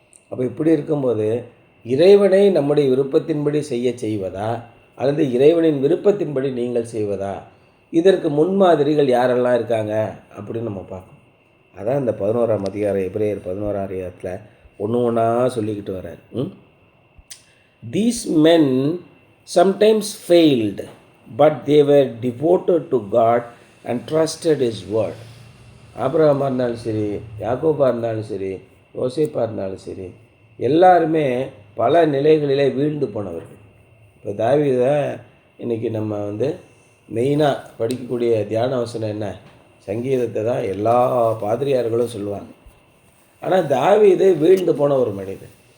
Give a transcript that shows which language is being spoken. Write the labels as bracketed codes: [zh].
[ta] அப்போ இப்படி இருக்கும்போது இறைவனை நம்முடைய விருப்பத்தின்படி செய்வதா அல்லது இறைவனின் விருப்பத்தின்படி நீங்கள் செய்வதா, இதற்கு முன்மாதிரிகள் யாரெல்லாம் இருக்காங்க அப்படின்னு நம்ம பார்க்கணும். அதான் இந்த 11ஆம் அதிகாரம், எபிரேயர் 11ஆம் அதிகாரத்தில் ஒன்று ஒன்றா சொல்லிக்கிட்டு வர்றார். [en] These men sometimes failed, but they were devoted to God and trusted His word. [ta] ஆபிரகாமாக இருந்தாலும் சரி, யாக்கோபாக இருந்தாலும் சரி, யோசேப்பாக இருந்தாலும் சரி, எல்லாருமே பல நிலைகளிலே வீழ்ந்து போனவர்கள். இப்போ தாவீதை இன்றைக்கி நம்ம மெயினாக படிக்கக்கூடிய தியான வசனம் என்ன? சங்கீதத்தை தான் எல்லா பாதிரியார்களும் சொல்லுவாங்க. ஆனால் தாவீது வீழ்ந்து போன ஒரு மனிதன்.